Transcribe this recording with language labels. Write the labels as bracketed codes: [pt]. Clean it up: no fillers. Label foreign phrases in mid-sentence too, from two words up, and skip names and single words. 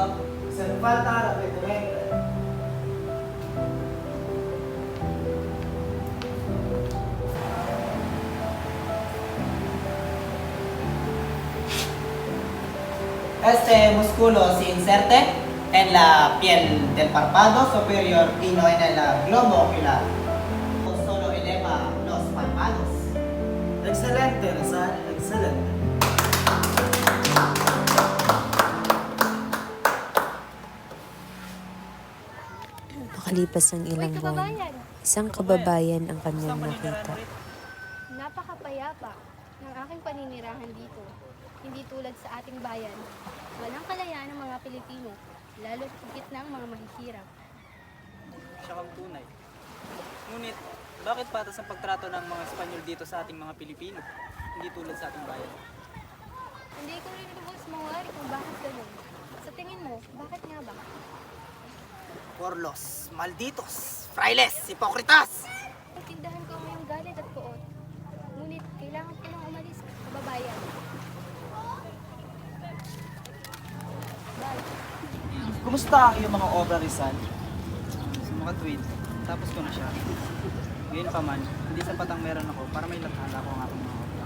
[es] Se le falta rapidamente. Este músculo se inserte en la piel del párpado superior y no en el globo ocular. Solo eleva los párpados. Excelente, Rizal. Excelente. [tl] Makalipas ang ilang buwan, isang kababayan ang kanyang nakita. Napakapayapa ng aking paninirahan dito. Hindi tulad sa ating bayan. Walang kalayaan ng mga Pilipino, lalo higit na ang mga mahihirap. Siya kang tunay. Ngunit, bakit patas ang pagtrato ng mga Espanyol dito sa ating mga Pilipino? Hindi tulad sa ating bayan. Hindi ko rin lubos mawari kung bakit ganun. Sa tingin mo, bakit nga ba? [es] Por los malditos, frailes, hipokritas! [tl] Naintindahan ko ang iyong galit at poot. Ngunit kailangan ko lang umalis, kababayan. Bye. Kumusta ang iyong mga obra, Rizal? Sumakatwid, tapos ko na siya. Ngayon pa man, hindi sapat ang meron ako para may lathala ko ang aking mga obra.